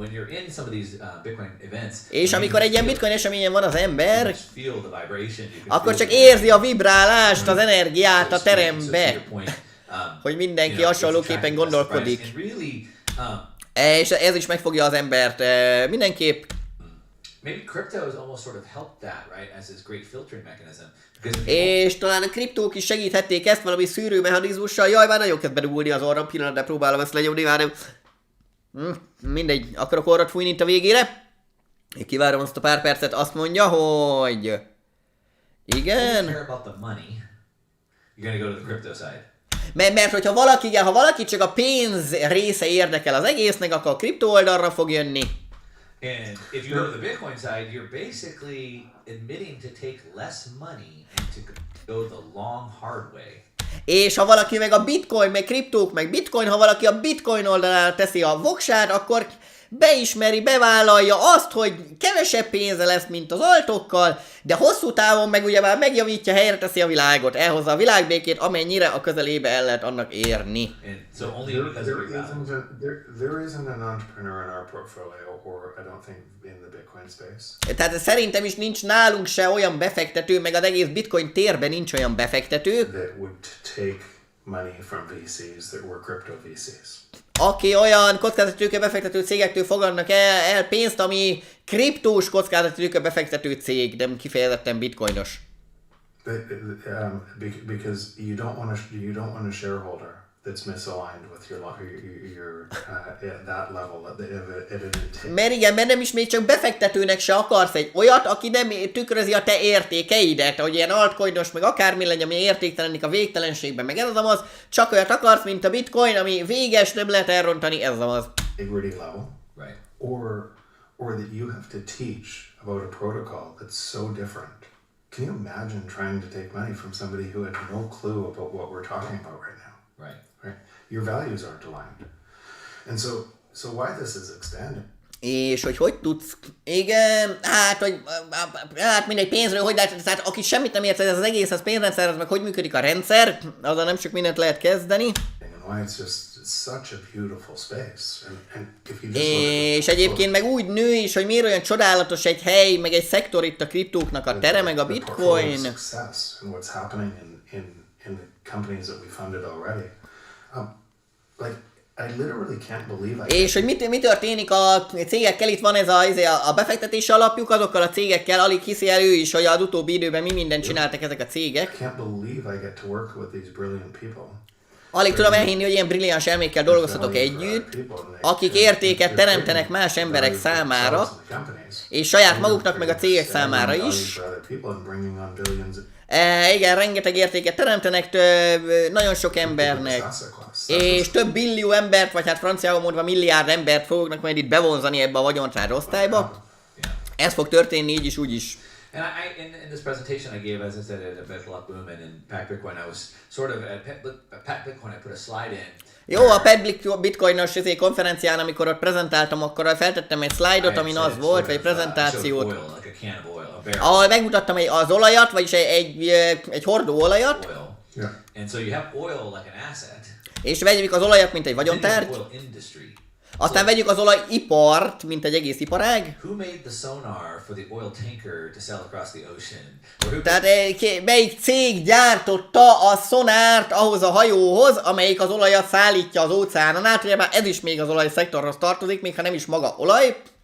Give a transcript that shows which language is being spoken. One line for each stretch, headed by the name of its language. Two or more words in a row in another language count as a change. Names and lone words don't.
Hungarian: És amikor egy ilyen bitcoin eseményen van az ember, akkor csak érzi a vibrálást, az energiát a terembe, hogy mindenki hasonlóképpen gondolkodik. És ez is megfogja az embert mindenképp.
English: Maybe crypto has almost sort of helped that, right, as this great filtering mechanism.
Hungarian: És talán a kriptók is segíthették ezt valami szűrőmechanizmussal. Jaj, már nagyon kezd bedugulni az orrom, pillanat, de próbálom ezt lenyomni, már mindegy, akarok orrat fújni itt a végére. Én kivárom azt a pár percet, azt mondja, hogy... Igen... Mert hogyha valaki, ha valaki csak a pénz része érdekel az egésznek, akkor a kriptó oldalra fog jönni.
English: And if you go to the Bitcoin side, you're basically admitting to take less money and to go the long, hard way.
Hungarian: És ha valaki meg a bitcoin, meg kriptók, meg bitcoin, ha valaki a bitcoin oldalára teszi a voksát, akkor beismeri, bevállalja azt, hogy kevesebb pénze lesz, mint az altokkal, de hosszú távon meg ugye már megjavítja, helyre teszi a világot, elhozza a világbékét, amennyire a közelébe el lehet annak érni.
English: There isn't an entrepreneur in our portfolio, or I don't think in the Bitcoin space.
Hungarian: Tehát szerintem is nincs nálunk se olyan befektető, meg az egész bitcoin térben nincs olyan befektető,
English: that would take money from VCs that were crypto VCs.
Hungarian: Aki olyan kockázatitőke befektető cégektől fogadnak el pénzt, ami kriptós kockázatitőke befektető cég, nem kifejezetten bitcoinos.
English: Because you don't want a shareholder that's misaligned with your that level.
Hungarian: Mert igen, mert nem is még csak befektetőnek se akarsz egy olyat, aki nem tükrözi a te értékeidet, hogy ilyen altcoinos, meg akármi legyen, ami értéktelenik a végtelenségben, meg ez az, csak olyat akarsz, mint a bitcoin, ami véges, nem lehet elrontani, ez az.
English: Integrity level, right? Or that you have to teach about a protocol that's so different. Can you imagine trying to take money from somebody who had no clue about what we're talking about right now? Right. Your values aren't aligned. And so why this is extended?
Hungarian: És hogy tudsz, igen, hát mindegy pénzről, hogy lehet, tehát aki semmit nem ért, ez az egész, az pénzrendszer, meg hogy működik a rendszer, azzal nem sok mindent lehet kezdeni.
English: And why it's just such a beautiful space. And if you
Hungarian: és egyébként meg úgy nő is, hogy miért olyan csodálatos egy hely, meg egy szektor itt a kriptóknak a tere, meg a bitcoin.
English: And what's happening in the companies that we funded already. Like I literally can't believe
Hungarian: És hogy mi történik a cégekkel, itt van ez a befektetési alapjuk, azokkal a cégekkel, alig hiszi el ő is, hogy az utóbbi időben mi mindent csináltak ezek a cégek.
English: I can't believe I get to work with these brilliant people.
Hungarian: Alig tudom elhinni, hogy ilyen brilliáns elmékkel dolgozhatok együtt, akik értéket teremtenek más emberek számára, és saját maguknak meg a cégek számára is. Igen, rengeteg értéket teremtenek nagyon sok embernek, és több billió embert, vagy hát franciául mondva milliárd embert fognak majd itt bevonzani ebbe a vagyontárgy osztályba. Ez fog történni így is, úgy is.
English: And in this presentation I gave, as I said, at Bettelot Boom and in Pack Bitcoin, I was sort of at Pack Bitcoin, I put a slide in.
Hungarian: Jó, a Pack Bitcoinos konferencián, amikor ott prezentáltam, akkor feltettem egy szlájdot, amin az volt, vagy egy prezentációt, ahol megmutattam az olajat, vagyis egy hordó olajat.
English: And so you have oil like an asset.
Hungarian: És vegyük az olajat, mint egy vagyontárgy. Aztán vegyük az olajipart, mint egy egész iparág. Tehát melyik cég gyártotta a szonárt ahhoz a hajóhoz, amelyik az olajat szállítja az óceánon át, ugye már ez is még az olajszektorhoz tartozik, még ha nem is maga olaj.